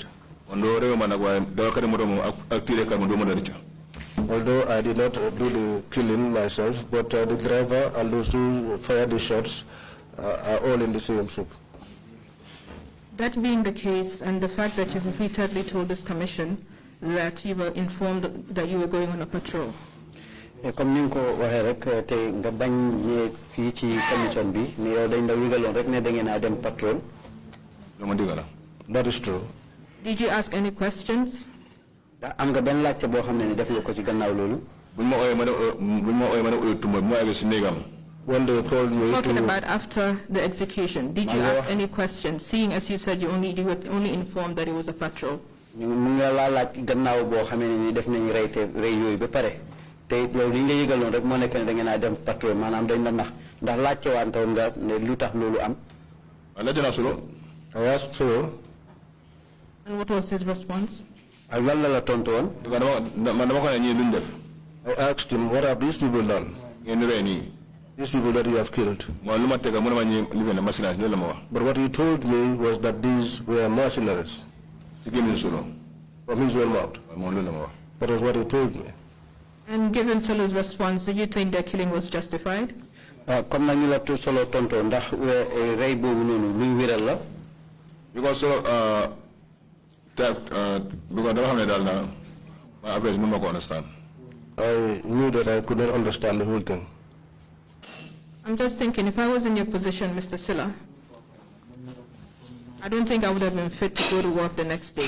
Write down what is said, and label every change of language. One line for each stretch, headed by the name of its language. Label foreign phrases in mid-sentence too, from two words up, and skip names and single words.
English: Although I did not do the killing myself, but the driver and those who fired the shots are all in the same soup. That being the case, and the fact that you repeatedly told this Commission that you were informed that you were going on a patrol.
Wolof: Comme ni ko waxee rek te nga bañ ne fii ci commission bi ne yow dañ la wigaloon rek ne da ngeen a dem patrol.
English: That is true. Did you ask any questions?
Wolof: Am nga benn laajte boo xam ne def nga ko ci gannaaw loolu.
English: When they called me talking about after the execution, did you ask any questions, seeing as you said you were only informed that it was a patrol?
Wolof: Mu nga la laaj gannaaw boo xamee ne def nañu rey yooyu ba pare te loolu li nga yëgaloon rek moo nekk ne da ngeen a dem patrol maanaam dañ la ndax laajte wantoon nga ne lu tax loolu am.
English: I asked so. And what was his response?
Wolof: ak lan la tontu woon.
English: I asked him, what have these people done? These people that you have killed. But what he told me was that these were mercenaries. From his own mouth. That was what he told me. And given Solo's response, do you think their killing was justified?
Wolof: Comme nañu la Solo tonto ndax rey boobu noonu luñ wéral la.
English: Because understand. I knew that I could not understand the whole thing. I'm just thinking, if I was in your position, Mr. Sillah, I don't think I would have been fit to go to work the next day.